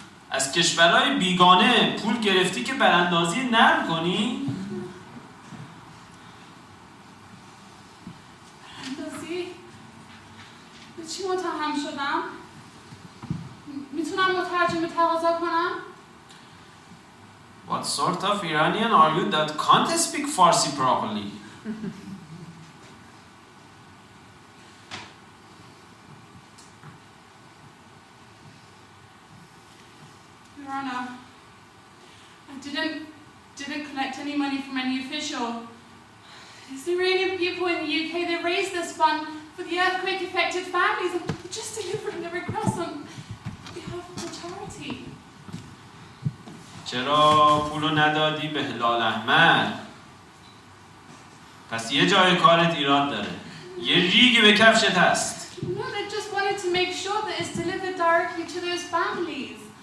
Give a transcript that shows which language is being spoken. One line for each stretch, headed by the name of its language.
Persian: از کشورهای بیگانه پول گرفتی که براندازی نرم کنی؟ براندازی؟ به چی متهم شدم؟ میتونم مترجم تقاضا کنم؟
English: What sort of Iranian are you that can't speak Farsi properly? Your Honor, I didn't collect any money from any official. It's the Iranian people in the UK, they raised this fund for the earthquake-affected families and we're just delivering the request on behalf of the charity.
Persian: چرا پولو ندادی به هلال احمر؟ پس یه جای کارت ایراد داره. یه ریگی به کفشت هست.
English: No, they just wanted to make sure that it's delivered directly to those families.